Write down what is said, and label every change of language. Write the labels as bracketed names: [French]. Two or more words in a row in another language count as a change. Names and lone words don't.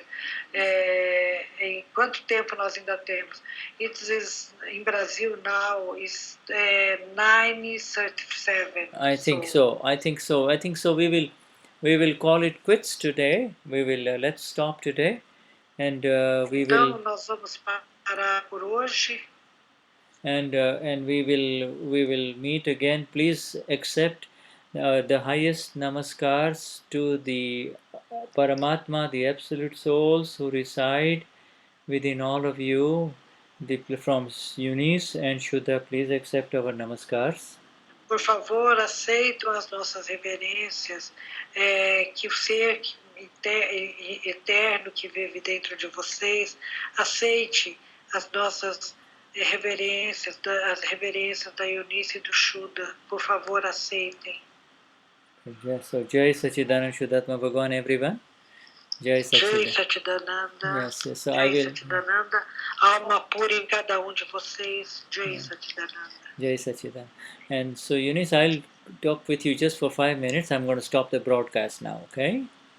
[Portuguese] Em quanto tempo nós ainda temos? [English] It is in Brazil now is 9:37. I think so. We will call it quits today. We will let's stop today, and we will. [Portuguese] Então nós vamos parar por hoje. [English] And we will meet again. Please accept the highest namaskars to the Paramatma, the Absolute Souls who reside within all of you. From Eunice and Shuddha, please accept our namaskars. [Portuguese] Por favor, aceitem as nossas reverências, que o ser eterno que vive dentro de vocês, aceite as nossas reverências, as reverências da Eunice e do Shuddha. Por favor, aceitem. [English] So, [Sanskrit] Jai Sachidananda Shuddhatma Bhagavan, [English] everyone. [Sanskrit] Jai Sachidananda. [English] Yes, so [Sanskrit] Jai Sachidananda. [Portuguese] Alma pura em cada de vocês. [Sanskrit] Jai Sachidananda. Jai Sachidananda. [English] And so, Eunice, I'll talk with you just for 5 minutes. I'm going to stop the broadcast now, okay?